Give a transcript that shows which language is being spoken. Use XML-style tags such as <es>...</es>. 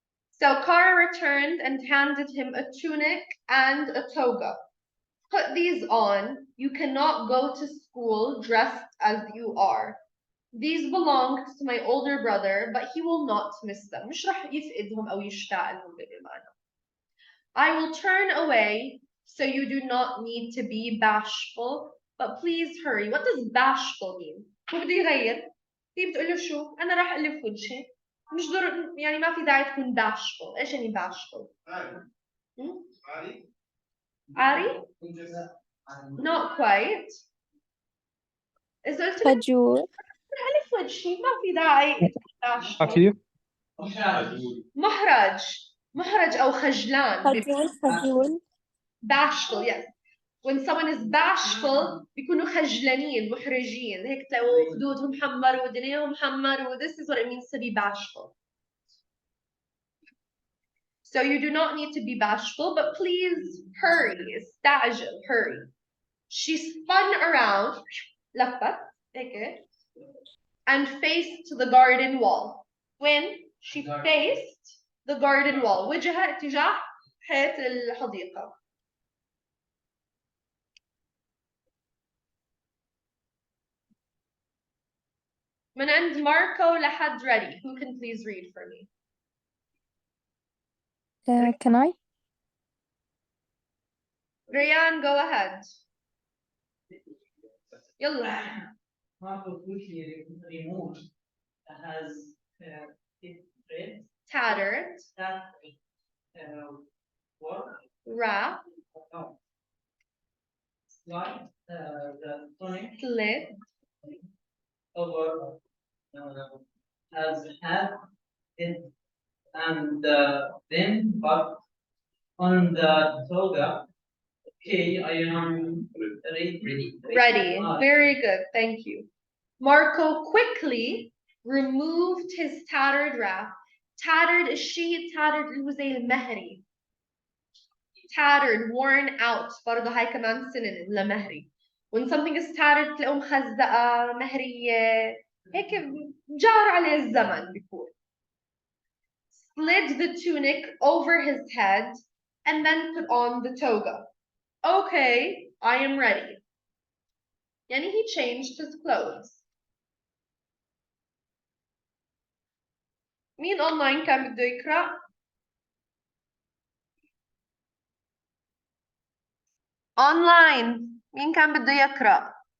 <en>So Kara returned and handed him a tunic and a toga. Put these on. You cannot go to school dressed as you are. These belonged to my older brother, but he will not miss them.</en> <ar>مش رح يفقدهم أو يشتاق لهم بالمعنى.</ar> <en>I will turn away, so you do not need to be bashful, but please hurry. What does bashful mean?</en> <ar>هو بده يغير. هي بتقول له شو؟ أنا راح ألف وجهي. مش ضروري يعني ما في داعي تكون bashful. إيش يعني bashful؟ عاري؟</ar> <en>Not quite.</en> <ar>إذا قلت لك خجول. ألف وجهي ما في داعي bashful. خفيف. محرج أو خجلان. خجول.</ar> <en>Bashful, yes. When someone is bashful</en> <ar>بيكونوا خجلانين محرجين هيك تلاقوا خدودهم محمر ودنياهم محمر.</ar> <en>This is what it means to be bashful. So you do not need to be bashful, but please hurry. استعجل, hurry. She spun around,</en> <ar>لفت هيك,</ar> <en>and faced the garden wall. When she faced the garden wall,</en> <ar>وجهها اتجاه حيط الحديقة. من عند ماركو لحد ready.</ar> <en>Who can please read for me? Can I? Rayan, go ahead.</en> <ar>يلا.</ar> <en>Marco quickly removed has it read tattered, that what? wrap, No. Like the tonic slit, over as have it and then but on the toga. Okay, I am ready. ready. Very good, thank you. Marco quickly removed his tattered wrap.</en> <ar>Tattered الشيء tattered اللي هو زي المهري.</ar> <en>Tattered, worn out.</en> <ar>برضه هاي كمان synonym لمهري.</ar> <en>When something is tattered</en> <ar>تلاقوه مخزقة مهرية هيك جار عليه الزمن بيكون.</ar> <en>Slid the tunic over his head and then put on the toga. Okay, I am ready. يعني he changed his clothes.</en> <ar>مين online كان بده يقرأ؟ online مين كان بده يقرأ؟</ar>